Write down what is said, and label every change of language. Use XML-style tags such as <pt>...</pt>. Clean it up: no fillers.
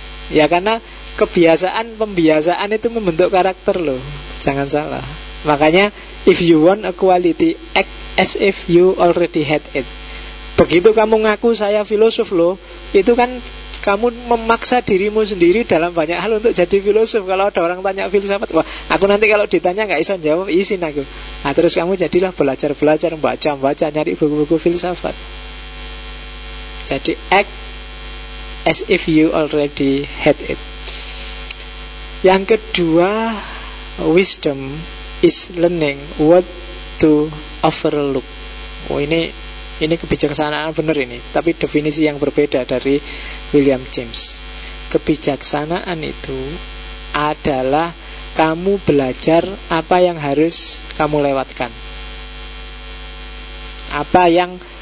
<id>Ya karena kebiasaan, pembiasaan itu membentuk karakter loh. Jangan salah.</id> <en>Makanya if you want a quality, act as if you already had it.</en> <id>Begitu kamu ngaku saya filosof loh, itu kan kamu memaksa dirimu sendiri dalam banyak hal untuk jadi filosof. Kalau ada orang tanya filsafat, "Wah, aku nanti kalau ditanya enggak bisa jawab, izin aku." Nah, terus kamu jadilah belajar-belajar, baca-baca, nyari buku-buku filsafat.</id> <en>Jadi act as if you already had it.</en> <id>Yang kedua,</id> <en>wisdom is learning what to overlook.</en> <id>Oh, ini kebijaksanaan benar ini, tapi definisi yang berbeda dari William James. Kebijaksanaan itu adalah kamu belajar apa yang harus kamu lewatkan. Apa yang</id>